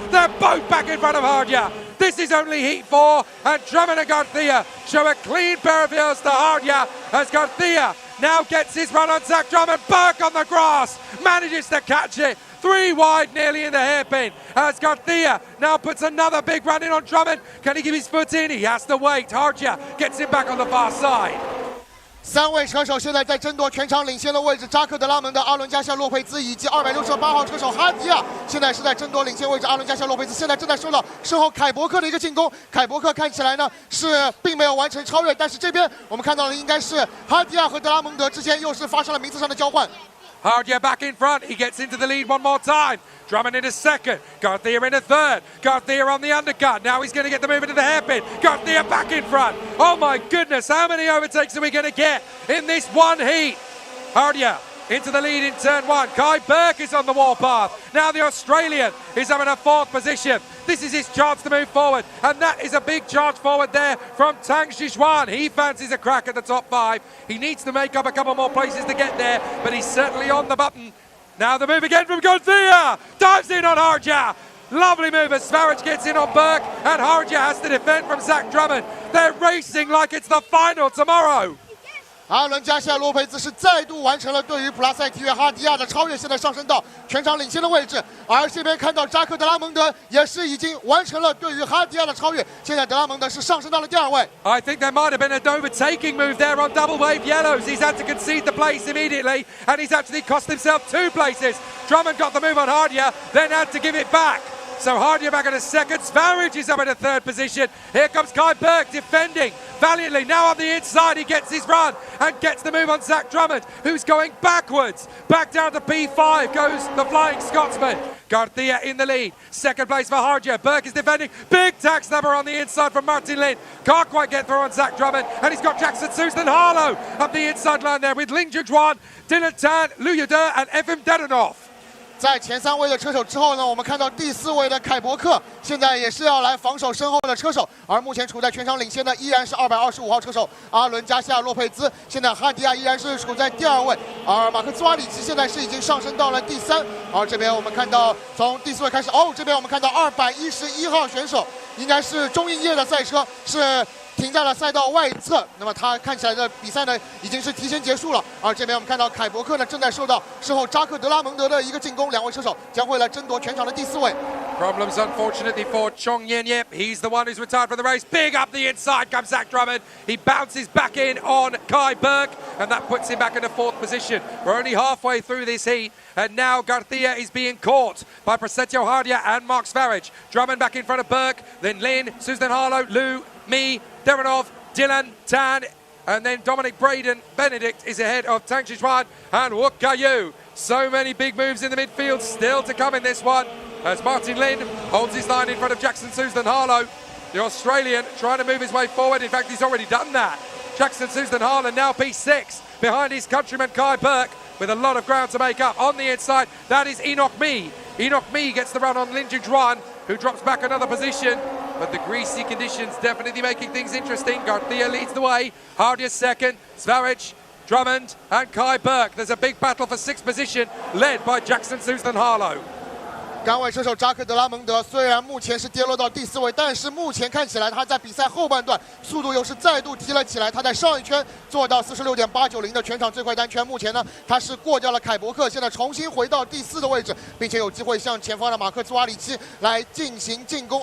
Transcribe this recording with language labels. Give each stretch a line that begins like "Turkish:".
English: They're both back in front of Hardia. This is only heat 4, and Drummond and Garcia show a clean pair of heels to Hardia as Garcia now gets his run on Zach Drummond. Burke on the grass, manages to catch it. 3 wide, nearly in the hairpin, as Garcia now puts another big run in on Drummond. Can he give his foot in? He has to wait. Hardia gets him back on the far side.
Chinese: 3位车手现在在争夺全场领先的位置，扎克德拉蒙的阿伦加西亚洛佩兹以及268号车手哈迪亚，现在是在争夺领先位置。阿伦加西亚洛佩兹现在正在受到身后凯伯克的一个进攻，凯伯克看起来呢是并没有完成超越，但是这边我们看到的应该是哈迪亚和德拉蒙德之间又是发生了名次上的交换。
English: Hardia back in front. He gets into the lead one more time. Drummond in a second. Garcia in a third. Garcia on the undercut. Now he's going to get the move into the hairpin. Garcia back in front. Oh my goodness, how many overtakes are we going to get in this one heat? Hardia into the lead in turn one. Kai Burke is on the warpath. Now the Australian is having a fourth position. This is his chance to move forward, and that is a big charge forward there from Tang Zhixuan. He fancies a crack at the top 5. He needs to make up a couple more places to get there, but he's certainly on the button. Now the move again from Garcia. Dives in on Hardia. Lovely move as Svaric gets in on Burke, and Hardia has to defend from Zach Drummond. They're racing like it's the final tomorrow.
Chinese: 阿伦加西亚·洛佩兹是再度完成了对于普拉塞体育哈迪亚的超越，现在上升到全场领先的位置。而这边看到扎克·德拉蒙德也是已经完成了对于哈迪亚的超越，现在德拉蒙德是上升到了第2位。
English: I think there might have been an overtaking move there on double wave yellows. He's had to concede the place immediately, and he's actually cost himself 2 places. Drummond got the move on Hardia, then had to give it back. So Hardia back in a second. Svaric is up in a 3rd position. Here comes Kai Burke defending valiantly. Now on the inside, he gets his run and gets the move on Zach Drummond, who's going backwards. Back down to P5 goes the Flying Scotsman. Garcia in the lead. 2nd place for Hardia. Burke is defending. Big tax number on the inside from Martin Lin. Can't quite get through on Zach Drummond. And he's got Jackson Susan Harlow up the inside line there with Ling Jujuan, Dylan Tan, Liu Yude and Evim Dedanov.
Chinese: 在前3位的车手之后呢，我们看到第4位的凯伯克现在也是要来防守身后的车手，而目前处在全场领先的依然是225号车手阿伦加西亚·洛佩兹，现在哈迪亚依然是处在第2位，而马克兹瓦里奇现在是已经上升到了第3，而这边我们看到从第4位开始，这边我们看到211号选手应该是中印业的赛车是。停在了赛道外侧，那么他看起来的比赛呢已经是提前结束了。而这边我们看到凯伯克呢正在受到身后扎克德拉蒙德的一个进攻，2位车手将会来争夺全场的第4位。
English: Problems unfortunately for Chong Yin Yip. He's the one who's retired from the race. Big up the inside comes Zach Drummond. He bounces back in on Kai Burke, and that puts him back in the 4th position. We're only halfway through this heat, and now Garcia is being caught by Prasetyo Hardia and Mark Svaric. Drummond back in front of Burke, then Lin, Susan Harlow, Lou, me, Derenov, Dylan, Tan, and then Dominic Braden Benedict is ahead of Tang Zhixuan and Wukayu. So many big moves in the midfield still to come in this one as Martin Lin holds his line in front of Jackson Susan Harlow. The Australian trying to move his way forward. In fact, he's already done that. Jackson Susan Harlow now P6 behind his countryman Kai Burke with a lot of ground to make up. On the inside, that is Enoch Me. Enoch Me gets the run on Lin Jujuan, who drops back another position. But the greasy conditions definitely making things interesting. Garcia leads the way. Hardia 2nd. Svaric, Drummond and Kai Burke. There's a big battle for 6th position led by Jackson Susan Harlow.
Chinese: 杆位车手扎克德拉蒙德虽然目前是跌落到第4位，但是目前看起来他在比赛后半段速度又是再度提了起来。他在上一圈做到46.890的全场最快单圈，目前呢他是过掉了凯伯克，现在重新回到第4的位置，并且有机会向前方的马克兹瓦里奇来进行进攻。